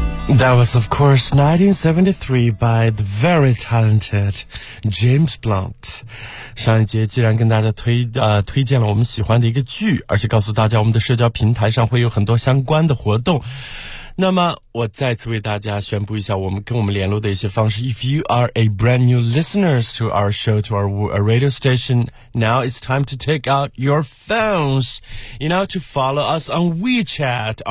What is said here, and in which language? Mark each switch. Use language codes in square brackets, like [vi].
[en] That was, of course, 1973 by the very talented James Blunt. [zh] 上一节既然跟大家推荐了我们喜欢的一个剧，而且告诉大家我们的社交平台上会有很多相关的活动，那么我再次为大家宣布一下我们跟我们联络的一些方式。 [en] If you are a brand new listeners to our show, to our radio station, now it's time to take out your phones, you know, to follow us on WeChat.